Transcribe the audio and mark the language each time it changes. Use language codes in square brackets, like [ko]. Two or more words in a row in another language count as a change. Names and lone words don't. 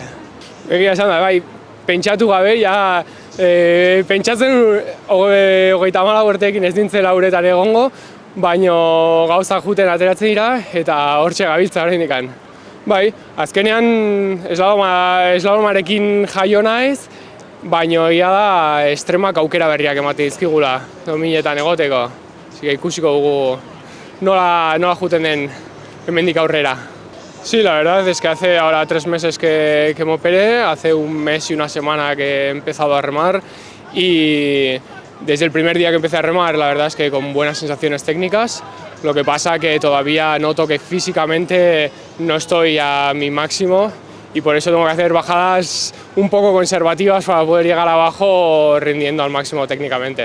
[eu] Egia esan da, bai, pentsatu gabe, pentsatzen 34 urteekin ez nintzela uretan egongo, baina gauzak juten ateratzen dira eta hortxe gabiltza oraindik. Bai, azkenean eslalomarekin jaio naiz, baina egia da estremak aukera berriak emate dizkigula dominetan egoteko. Ikusiko dugu nola juten den hemendik aurrera. [es] Sí, la verdad es que hace ahora 3 meses que me operé, hace 1 mes y 1 semana que he empezado a remar y desde el primer día que empecé a remar la verdad es que con buenas sensaciones técnicas, lo que pasa que todavía noto que físicamente no estoy a mi máximo y por eso tengo que hacer bajadas un poco conservativas para poder llegar abajo rindiendo al máximo técnicamente.